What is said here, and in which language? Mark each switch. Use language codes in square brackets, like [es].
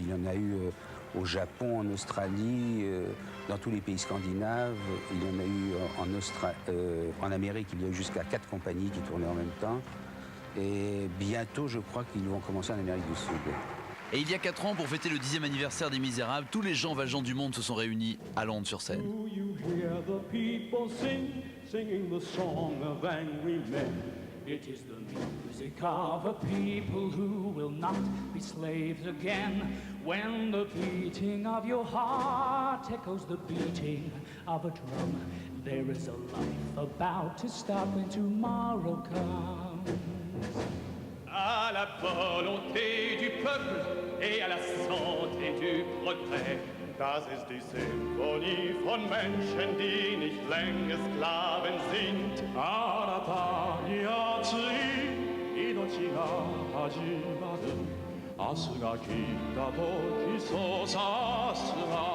[fr] Il y en a eu au Japon, en Australie, dans tous les pays scandinaves. Il y en a eu en Amérique, il y a eu jusqu'à 4 compagnies qui tournaient en même temps. Et bientôt, je crois qu'ils vont commencer en Amérique du Sud. Et il y a 4 ans, pour fêter le 10e anniversaire des Misérables, tous les gens valjean du monde se sont réunis à Londres sur scène. [en] Do you hear the people singing the song of angry men? It is the music of a people who will not be slaves again. When the beating of your heart echoes the beating of a drum, there is a life about to start when tomorrow comes. [fr] À la volonté du peuple et à la santé du progrès. [de] Das ist die Symphonie von Menschen, die nicht länger Sklaven sind. [ja] あなたに熱い命が始まる。明日が来た時そうさすが。